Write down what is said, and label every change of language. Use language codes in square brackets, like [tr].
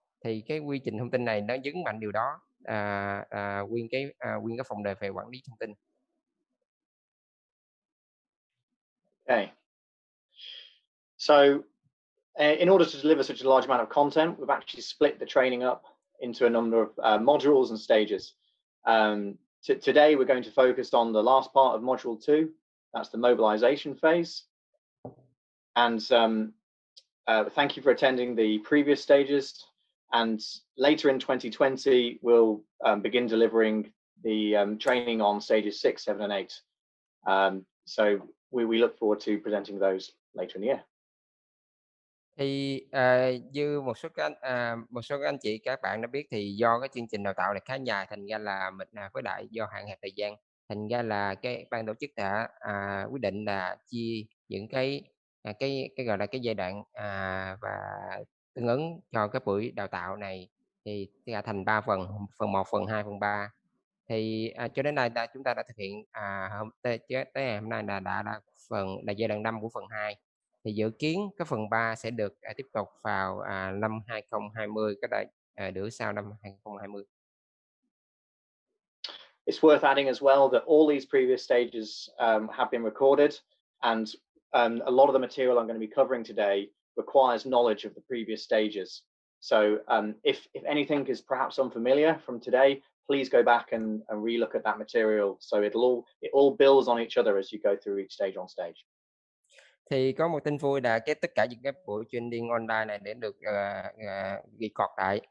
[vi] Thì cái quy trình thông tin này nó nhấn mạnh điều đó, nguyên cái phòng đề về quản lý thông tin. [en] Okay. So in order to deliver such a large amount of content, we've actually split the training up into a number of modules and stages. Today we're going to focus on the last part of module 2, that's the mobilization phase. And thank you for attending the previous stages. And later in 2020, we'll begin delivering the training on stages 6, 7, and 8. So we look forward to presenting those later in the year. [vi] Thì như một số các anh chị các bạn đã biết, thì do cái chương trình đào tạo này khá dài, thành ra là mình với lại do hạn hẹp thời gian, thành ra là cái ban tổ chức đã quyết định là chia những cái gọi là cái giai đoạn và tương ứng cho cái buổi đào tạo này thì thành 3 phần 1, phần 2, phần 3. Thì cho đến nay chúng ta đã thực hiện tới ngày hôm nay là phần là giai đoạn 5 của phần 2. Thì dự kiến cái phần 3 sẽ được tiếp tục vào năm 2020, cái nửa sau năm 2020. [en] It's worth adding as well that all these previous stages have been recorded, and a lot of the material I'm going to be covering today requires knowledge of the previous stages. So if anything is perhaps unfamiliar from today, please go back and relook at that material. So it all builds on each other as you go through each stage on stage. [vi] Thì có một tin vui là tất cả những cái buổi training online này để được record lại.